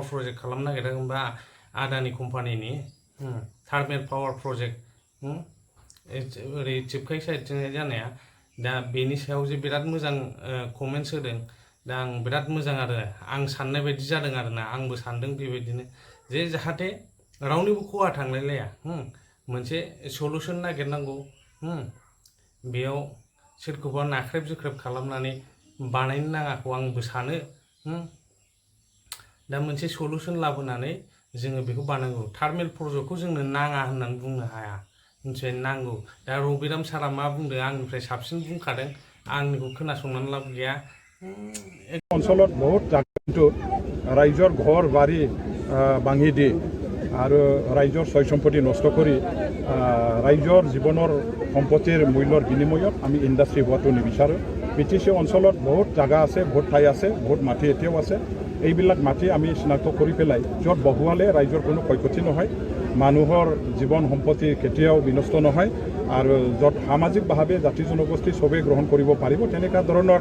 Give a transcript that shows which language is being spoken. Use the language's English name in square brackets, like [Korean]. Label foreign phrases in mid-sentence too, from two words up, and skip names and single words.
[Bodo] प्रजेक्ट खालामनो नागिरदों होनबा आदानि कम्पानिनि [English] thermal power project [Bodo] ओरै चिपकाइ साइडजोंहाय जानाया दा बेनि सायाव जे बिराद मोजां कमेन्ट्स होदों दा आं बिराद मोजां आरो आं साननाय बायदि जादों आरोना आंबो सानदों बेबायदिनो जे जाहाथे रावनिबो खहा थांलायलाया मोनसे सलुसन नागिरनांगौ बेयाव सोरखौबा नाख्रेब जुख्रेब खालामनानै बानायनो नाङाखौ आंबो सानो दा मोनसे सलुसन लाबोनानै जोङो बेखौ बानांगौ [English] thermal project [Bodo] जोंनो नाङा होननानै बुंनो हाया मिथिबाय नांगौ दा रबिराम सारा मा बुंदों आंनिफ्राय साबसिन बुंखादों आंनिखौ खोनासंनानै लाब गैया [Assamese] অঞ্চলত বহুত কিন্তু ৰাইজৰ ঘৰ বাৰী ভাঙি দি আৰু ৰাইজৰ ছয় সম্পত্তি নষ্ট কৰি ৰাইজৰ জীৱনৰ সম্পত্তিৰ মূল্যৰ বিনিময়ত আমি ইণ্ডাষ্ট্ৰি হোৱাটো নিবিচাৰোঁ বিটিচি অঞ্চলত বহুত জাগা আছে বহুত ঠাই আছে বহুত মাটি এতিয়াও আছে এইবিলাক মাটি আমি চিনাক্ত কৰি পেলাই য'ত বহুৱালে ৰাইজৰ কোনো ক্ষয়ক্ষতি নহয় মানুহৰ জীৱন সম্পত্তি কেতিয়াও বিনষ্ট নহয় আৰু য'ত সামাজিকভাৱে জাতি জনগোষ্ঠী চবেই গ্ৰহণ কৰিব পাৰিব তেনেকুৱা ধৰণৰ